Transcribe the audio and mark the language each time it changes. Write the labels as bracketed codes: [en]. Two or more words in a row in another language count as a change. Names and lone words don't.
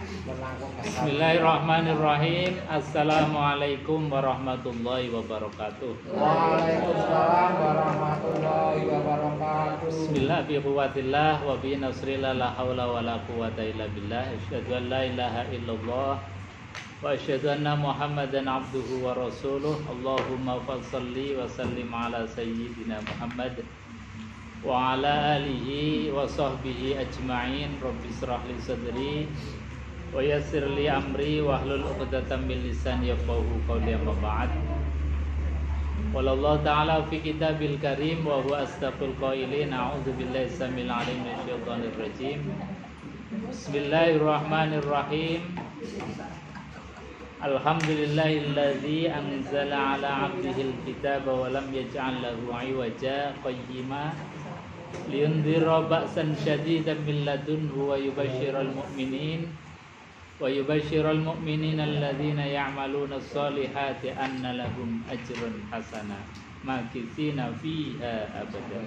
[ar] بسم الله الرحمن الرحيم. السلام عليكم ورحمة الله وبركاته. وعليكم السلام ورحمة الله وبركاته. بسم الله بقوة الله وبنصر الله لا حول ولا قوة إلا بالله. أشهد أن لا إله إلا الله وأشهد أن محمدا عبده ورسوله. اللهم صل وسلم على سيدنا محمد وعلى آله وصحبه أجمعين. رب اشرح لي صدري ويسر لي أمري واحلل عقدة من لساني يفقه قولي، أما بعد. والله تعالى في الكتاب الكريم وهو أصدق القائلين. أعوذ بالله السميع العليم من الشيطان الرجيم. بسم الله الرحمن الرحيم. الحمد لله الذي أنزل على عبده الكتاب ولم يجعل له عوجا قيما لينذر بأسا شديدا من لدنه ويبشر المؤمنين الذين يعملون الصالحات أن لهم أجرا حسنا ماكثين فيه أبدا.